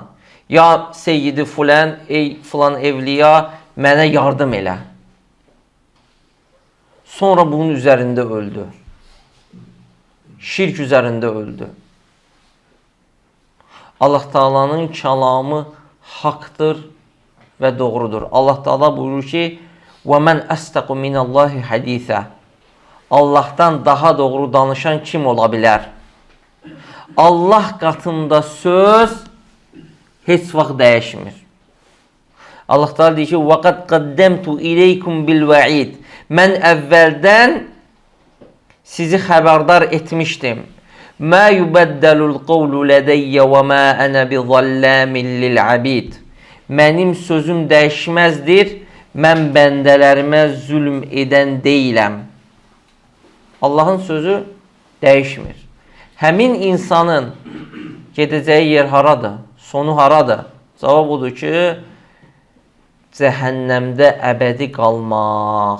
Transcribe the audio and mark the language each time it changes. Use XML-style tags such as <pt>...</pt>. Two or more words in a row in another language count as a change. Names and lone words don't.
<ar>يا سيدي فلان,</ar> <az>ey filan evliya, mənə yardım elə. Sonra bunun üzərində öldü. Şirk üzərində öldü. Allah Taala'nın kəlamı haqdır və doğrudur. Allah Taala buyurur ki,</az> <ar>وَمَنْ أَسْتَقُ مِنَ اللّٰهِ حَدِيثًا</ar> <az>Allah'tan daha doğru danışan kim ola bilər? Allah qatında söz heç vaxt dəyişmir. Allah Taala deyir ki,</az> <ar>وَقَدْ قَدَّمْتُ إِلَيْكُمْ بِالْوَعِيدِ</ar> <az>Mən əvvəldən sizi xəbərdar etmişdim.</az> <ar>مَا يُبَدَّلُ الْقَوْلُ لَدَيَّ وَمَا أَنَا بِظَلَّامٍ لِلْعَبِيدِ</ar> <az>Mənim sözüm dəyişməzdir. Mən bəndələrimə zülm edən deyiləm. Allahın sözü dəyişmir. Həmin insanın gedəcəyi yer haradır? Sonu haradır? Cavab odur ki, cəhənnəmdə əbədi qalmaq.</az>